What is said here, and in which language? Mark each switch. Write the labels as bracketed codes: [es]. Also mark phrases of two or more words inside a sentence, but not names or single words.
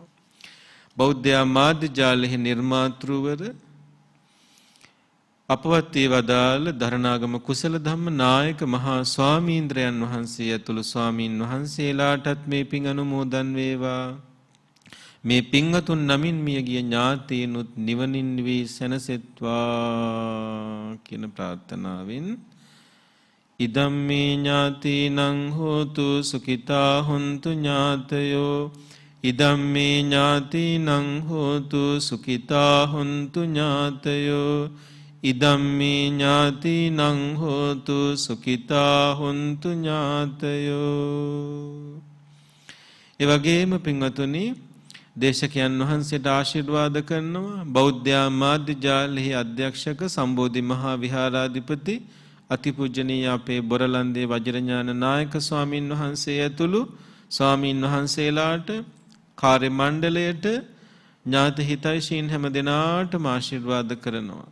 [si] බෞද්ධ මාධ්‍ය ජාලයේ නිර්මාතෘවර අපවත් වේවදාල දරණාගම කුසල ධම්ම නායක මහා ස්වාමීන්ද්‍රයන් වහන්සේ ඇතුළු ස්වාමීන් වහන්සේලාටත් මේ පින් අනුමෝදන් වේවා. මේ පින්වතුන් නමින් මියගිය ඥාතීනුත් නිවනින් වී සැනසෙත්වා කියන ප්‍රාර්ථනාවෙන් [pi] ඉදම්මේ ඥාතීනං හෝතු සුඛිතා හොන්තු ඥාතයෝ [si] ඉදම්මේ ඥාතීනං හෝතු සුඛිතා හොන්තු ඥාතයෝ ඉදම්මේ ඥාතීනං හෝතු සුඛිතා හොන්තු ඥාතයෝ. ඒ වගේම පින්වතුනි දේශකයන් වහන්සේට ආශිර්වාද කරනවා. බෞද්ධ මාධ්‍ය ජාලයේ අධ්‍යක්ෂක සම්බෝධි මහා විහාරාධිපති අතිපූජනීය අපේ බොරලන්දේ වජිරඥාන නායක ස්වාමින් වහන්සේ ඇතුළු ස්වාමින් වහන්සේලාට කාර්ය මණ්ඩලයට ඥාති හිතයිශීන් හැම දෙනාටම ආශිර්වාද කරනවා.